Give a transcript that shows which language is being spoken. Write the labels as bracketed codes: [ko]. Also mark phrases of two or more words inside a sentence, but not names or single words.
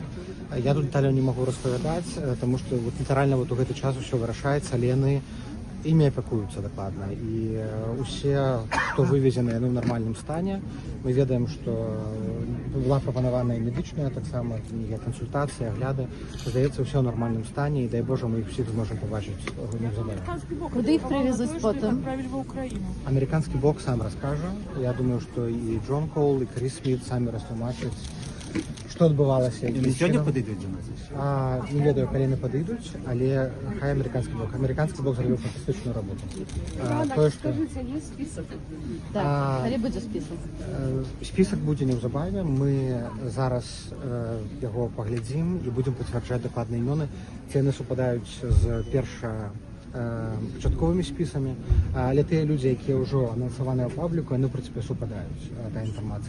[be] Я тут деталяў не магу распавядаць, таму што літаральна у гэты час усё вырашаецца, але яны імі апякуюцца дакладна. І усе, хто вывезены, яны ў нармальным стане. Мы ведаем, што была прапанаваная медычная таксама кансультацыя, агляды. Здаецца, ўсё ў нармальным стане, і дай Божа, мы іх усіх зможам пабачыць неўзабаве. [uk] Куди їх привезуть потім? [be] Американский бок сам расскажа. [ru] Я думаю, что и [be] Джон Коул, и Крис Смит самі растлумачаць, што адбывалася. Яны сёння падыдуць до нас? Не ведаю, калі яны падыдуць, але хай амерыканскі бок. Амерыканскі бок зрабіў фантастычную работу. [ru] Скажите, [uk] є список? [be] Так, калі будзе спісак? Спісак будзе неўзабаве. Мы зараз яго паглядзім і будзем пацвярджаць дакладныя імёны. Ці яны супадаюць з пачатковымі спісамі, але тыя людзі, якія ўжо анансаваныя ў пабліку, яны, ў прынцыпе, супадаюць, тая інфармацыя.